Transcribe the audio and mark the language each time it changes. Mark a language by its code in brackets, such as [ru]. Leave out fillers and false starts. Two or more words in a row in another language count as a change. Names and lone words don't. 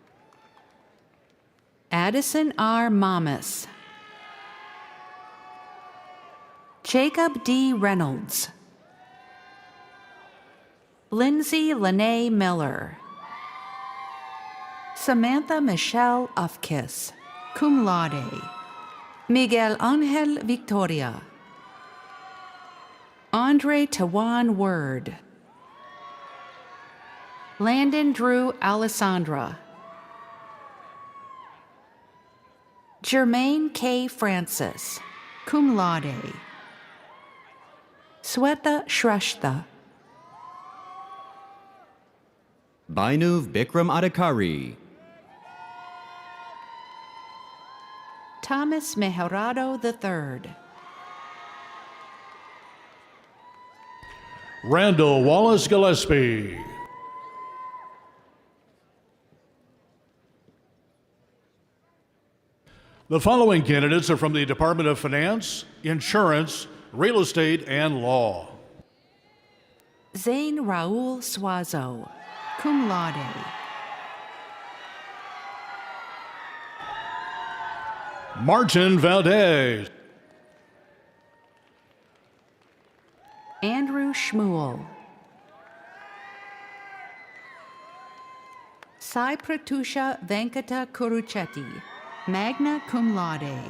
[en] Addison R. Mamas. Jacob D. Reynolds. Lindsay Lene Miller. Samantha Michelle Ufkiss, [la] cum laude. [en] Miguel Angel Victoria. Andre Tawan Word. Landon Drew Alessandra. Jermaine K. Francis, [la] cum laude. [en] Sweta Shrestha. Bainuv Bikram Adhikari. Thomas Mejorado III. Randall Wallace Gillespie. The following candidates are from the Department of Finance, Insurance, Real Estate, and Law. Zane Raul Suazo, [la] cum laude. [en] Martin Valdez. Andrew Schmuel. Sai Pratusha Venkata Kuruchetti, [la] magna cum laude.